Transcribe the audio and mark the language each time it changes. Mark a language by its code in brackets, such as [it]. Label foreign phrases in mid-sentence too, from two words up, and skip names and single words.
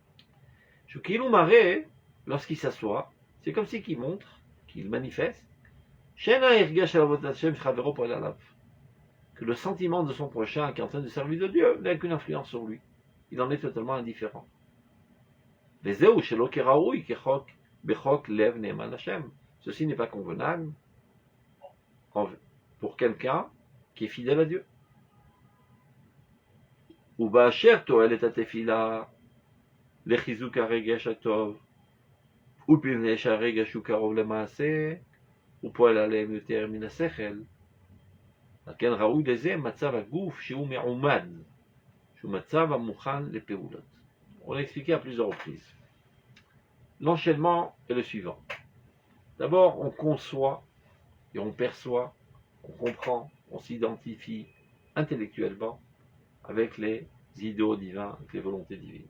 [fr] Shukilou Maré, lorsqu'il s'assoit, c'est comme si qu'il montre, qu'il manifeste, Que le sentiment de son prochain qui est en train de servir de Dieu n'a qu'une influence sur lui. Il en est totalement indifférent. Ceci n'est pas convenable pour quelqu'un qui est fidèle à Dieu. [he] ובאשר תועלת התפילה לחיזוק הרגש הטוב ובפני שהרגש הוא קרוב למעשה ופועל עליהם יותר מן השכל, על כן ראוי לזה מצב הגוף שהוא מעומד, שהוא מצב המוכן לפעולות. [fr] On l'a expliqué à plusieurs reprises. L'enchaînement est le suivant. D'abord, on conçoit et on perçoit, on comprend, on s'identifie intellectuellement avec les idéaux divins, avec les volontés divines.